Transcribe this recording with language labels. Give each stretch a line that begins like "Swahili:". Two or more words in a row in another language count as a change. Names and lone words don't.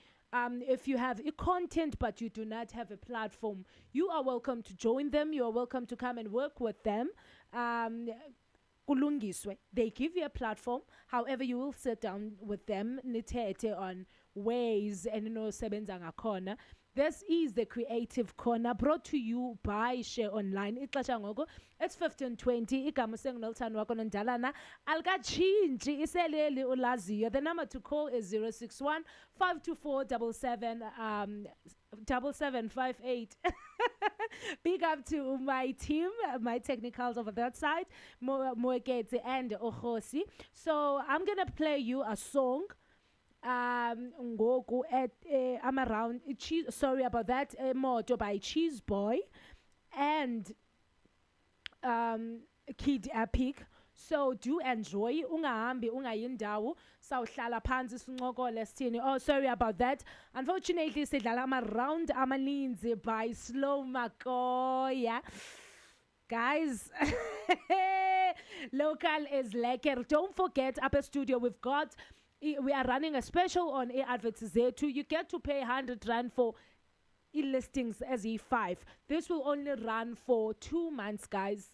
English: If you have content but you do not have a platform, you are welcome to join them. You are welcome to come and work with them. They give you a platform. However, you will sit down with them on ways and
Zulu: sebenza ngakhona.
English: This is the Creative Corner, brought to you by Share Online. It's 15:20. The number to call is 061 524 7758. Big up to my team, my technicals over that side, Moekete and Ohosi. So I'm gonna play you a song. Ngoku at I'm around sorry about that, Moto by Cheese Boy and Kid Epic. So do enjoy.
Zulu: Ungahambi ungayindawo sawuhlala phansi sincokole sithini.
English: Oh, sorry about that. Unfortunately
Xhosa: sidlala ama round amaninzi
English: by Slow Makoya. Guys, local is lekker. Don't forget, up at studio, we are running a special on adverts there too. You get to pay 100 Rand for listings as E5. This will only run for 2 months, guys.